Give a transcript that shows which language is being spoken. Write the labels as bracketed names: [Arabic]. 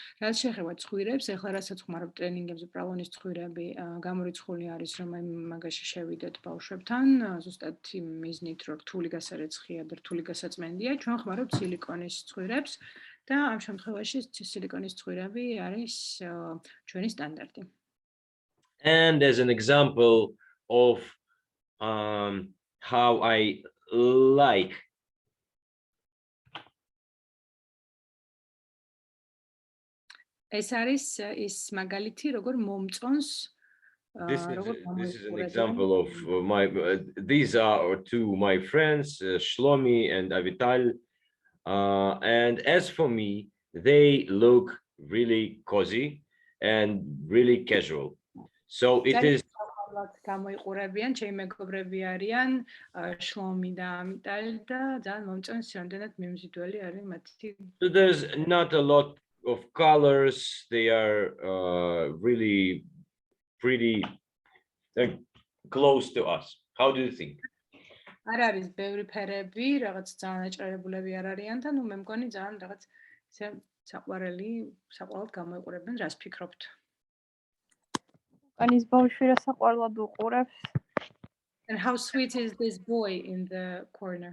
[Georgian] რაც შეეხება ცხვირებს, ეხლა რასაც ხმარობ ტრენინგებზე, პრალონის ცხვირები გამორიცხული არის, რომ მაგაში შევიდეთ ბავშვებთან, ზუსტად იმ მიზნით, რომ რთული გასარეცხია და რთული გასაწმენდია. ჩვენ ხმარობთ სილიკონის ცხვირებს და ამ შემთხვევაში სილიკონის ცხვირები არის ჩვენი სტანდარტი. [English] And as an example of how I like [Georgian] ეს არის ის მაგალითი, როგორ მომწონს [English] this is an example of these are two my friends, Shlomi and Avital, and as for me, they look really cozy and really casual. So it is [Georgian] გამოიყურებიან, ჩემი მეგობრები არიან, შლომი და ამიტალი და ძალიან მომწონს, რამდენად მიმზიდველი არის მათი. [English] So there's not a lot of colors. They are really pretty close to us. How do you think? [Georgian] არ არის ბევრი ფერები, რაღაც ძალიან აჭარებულები არ არიან და ნუ მე მგონი ძალიან რაღაც ისე საყვარელი, საყვარელად გამოიყურებენ, რას ფიქრობთ? Anis bavშვი რა საყვარლად უყურებს. [English] And how sweet is this boy in the corner?